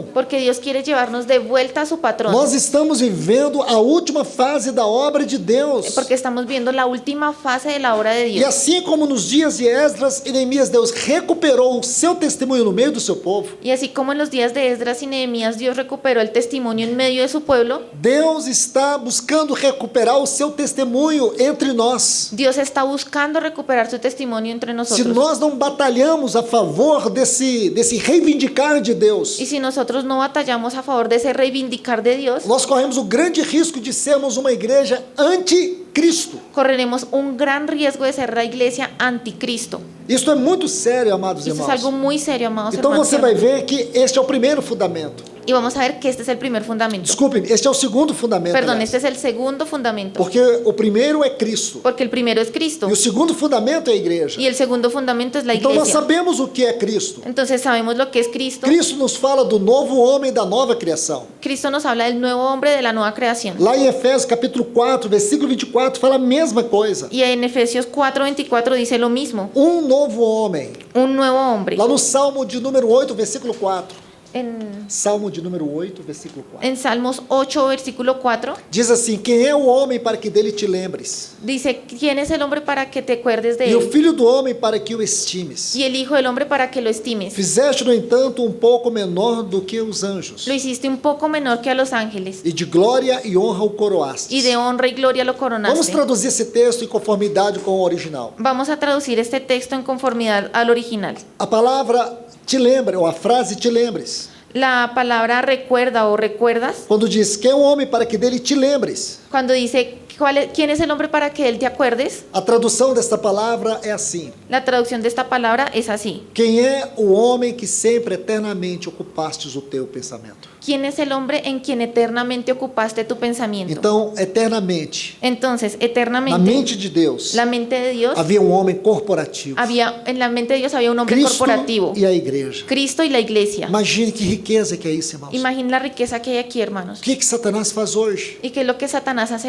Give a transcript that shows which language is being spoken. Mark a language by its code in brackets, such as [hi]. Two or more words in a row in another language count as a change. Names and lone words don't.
[es] porque Dios quiere llevarnos de vuelta a su patrón, [pt] Nós estamos vivendo a última fase da obra de Deus. [es] porque estamos viendo la última fase de la obra de [pt] E [es] Dios. [pt] assim como nos dias de Esdras e Neemias, Deus recuperou o seu testemunho no meio do seu povo, [es] Y así como en los días de Esdras y Nehemías Dios recuperó el testimonio en medio de su pueblo, [pt] Deus está buscando recuperar o seu testemunho entre nós. [es] Dios está buscando recuperar su testimonio entre [pt] Se [es] nosotros. [pt] nós não batalhamos a favor desse reivindicar de Deus, [es] Y si nosotros no batallamos a favor de ese reivindicar de Dios, [pt] nós corremos o grande risco de sermos uma igreja anticristo. [es] correremos un gran riesgo de ser la iglesia anticristo. [pt] Isso é muito sério, amados [es] Esto es [pt] irmãos. [es] algo muy serio, amados [pt] Então [es] hermanos. [pt] você vai ver que este é o primeiro fundamento. [es] Y vamos a ver que este es el primer fundamento. [pt] Desculpe, este é o segundo fundamento. [es] Perdón, [pt] aliás. [es] este es el segundo fundamento. [pt] Porque o primeiro é Cristo. [es] Porque el primero es Cristo. [pt] E o segundo fundamento é a igreja. [es] Y el segundo fundamento es la [pt] Então nós [es] iglesia. [pt] sabemos o que é Cristo. [es] Entonces sabemos lo que es Cristo. [pt] Cristo nos fala do novo homem, da nova criação. [es] Cristo nos habla del nuevo hombre, de la nueva creación. [pt] Lá em Efésios capítulo 4, versículo 24, fala a mesma coisa. [es] Y en Efesios 4:24 dice lo mismo. [pt] Um novo homem. [es] Un nuevo hombre. [pt] Lá no Salmo de número 8, versículo 4. [es] En, [pt] Salmo de número 8, versículo 4. [es] en Salmos 8, versículo 4, [pt] Diz assim: quem é o homem para que dele te lembres? [es] dice, ¿quién es el hombre para que te acuerdes de [pt] E o [es] él? [pt] filho do homem para que o estimes? [es] Y el hijo del hombre para que lo estimes. [pt] Fizeste, no entanto, um pouco menor do que os anjos, [es] Lo hiciste un poco menor que a los ángeles. [pt] e de glória e honra o coroaste. [es] Y de honra y gloria lo [pt] Vamos [es] coronaste. [pt] traduzir esse texto em conformidade com o original. [es] Vamos a traducir este texto en conformidad al original. [pt] A palavra te lembra, ou a frase te lembres, [es] La palabra recuerda o recuerdas, [pt] quando diz quem é o homem para que dele te lembres, [es] cuando dice, ¿quién es el hombre para que él te acuerdes? [pt] a tradução desta palavra é assim: [es] La traducción de esta palabra es así. [pt] quem é o homem que sempre eternamente ocupastes o teu pensamento? [es] ¿Quién es el hombre en quien eternamente ocupaste tu pensamiento? [pt] Então, eternamente, [es] Entonces, [pt] na [es] eternamente, [pt] mente de Deus, [es] la mente de Dios, [pt] havia um homem corporativo, [es] en la mente de Dios había un hombre [pt] Cristo [es] corporativo, [pt] e a igreja. [es] Cristo y la iglesia. [pt] Imagine que riqueza que é isso, irmãos. [es] Imagina la riqueza que hay aquí, hermanos. [pt] O que Satanás faz hoje? [es] ¿Y qué es lo que Satanás hace